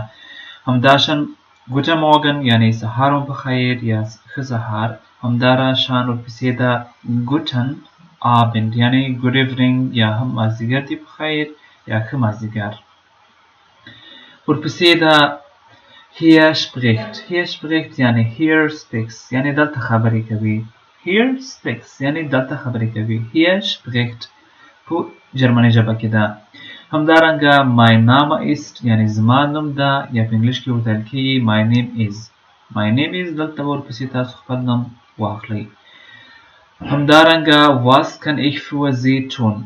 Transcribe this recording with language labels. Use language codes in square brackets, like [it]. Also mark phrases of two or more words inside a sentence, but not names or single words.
[ps] همداشان [de] Guten Morgen [ps] یعنی سهار مو په خیر یا ښه سهار. همدارشان ورپسې د [de] Guten Abend [ps] یعنی [en] good evening [ps] یا هم مازدیګر دې په خیر یا ښه مازدیګر. ورپسې د [de] hier spricht [ps] یعنی [en] here speaks [ps] یعنی دلته خبرې کوي. [en] here speaks [ps] یعنی دلته خبرې کوي. [de] hier spricht [ps] په جرمني ژبه کې ده. همدارنګه [de] mein Name ist [ps] یعنی زما نوم ده یا په انګلیش کې ورته ویل کېږي [en] my name is. [ps] دلته ورپسې تاسو خپل نوم واخلئ. همدارنګه [de] was kann ich für Sie tun